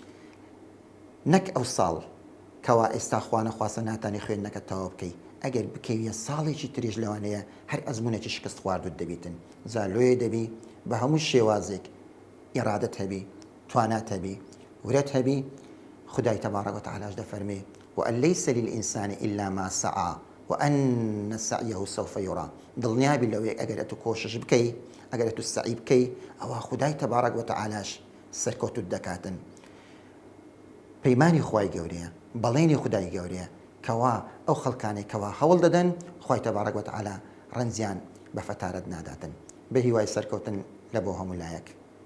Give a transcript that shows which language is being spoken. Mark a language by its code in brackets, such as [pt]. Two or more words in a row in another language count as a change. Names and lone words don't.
[ckb] نەک ئەو ساڵ کەوا ئێستا خوا نەخواستە ناتانی خوێندنەکە تەواو بکەی ئەگەر بکەویە ساڵێکی تریش لەوانەیە هەر ئەزمونێکی شکست خواردوت دەبیتن زالۆیە دەبی بە هەموو شێوازێک ئێرادەت هەبی توانات هەبی ورەت هەبی خدای تەبارەک وتەعالاش دەفەرمێ [ar] وأن ليس للإنسان إلا ما سعى وأن سعيه سوف يرى [ckb] دڵنیابی لەوەی ئەگەر ئەتو کۆشش بکەی ئەگەر ئەتو سعی بکەی ئەوە خدای تەبارەک وتەعالاش سەرکەوتوت دەکاتن پەیمانی خوای گەورەیە بەڵێنی خدای گەورەیە کەوا ئەو خەڵکانێک کەوا هەوڵ دەدەن خوای تەبارەک وتەعالا ڕەنجیان بە فەتارەت ناداتن بە هیوای سەرکەوتن لە بۆ هەموو لایەک